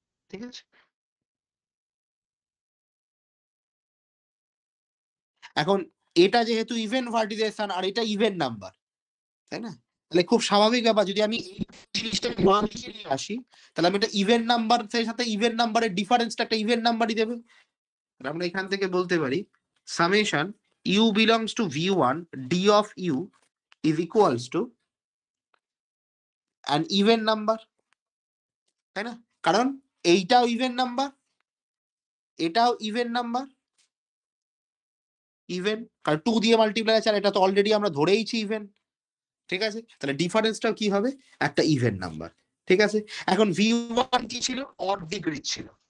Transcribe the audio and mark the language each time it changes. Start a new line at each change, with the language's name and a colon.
Bangla: ঠিক আছে, এখন এটা যেহেতু ইভেন ভার্টিসেস আর এটা ইভেন নাম্বার, তাই না? তাহলে খুব স্বাভাবিক ব্যাপার, যদি আমি এই জিনিসটা নিয়ে আসি, তাহলে আমি এটা ইভেন নাম্বার সাথে ইভেন নাম্বারের ডিফারেন্সটা একটা ইভেন নাম্বারই দেবে। আমরা এখান থেকে বলতে পারি
English: summation u belongs to V1 d of u is equals to an even number,
Bangla: তাই না? কারণ এইটাও ইভেন নাম্বার, এটাও ইভেন নাম্বার, ইভেন, কারণ 2 দিয়ে মাল্টিপ্লাই আছে, আর এটা তো অলরেডি আমরা ধরেইছি ইভেন। ঠিক আছে, তাহলে ডিফারেন্সটাও কি হবে? একটা ইভেন নাম্বার। ঠিক আছে, এখন V1 কি ছিল? অড ডিগ্রি ছিল।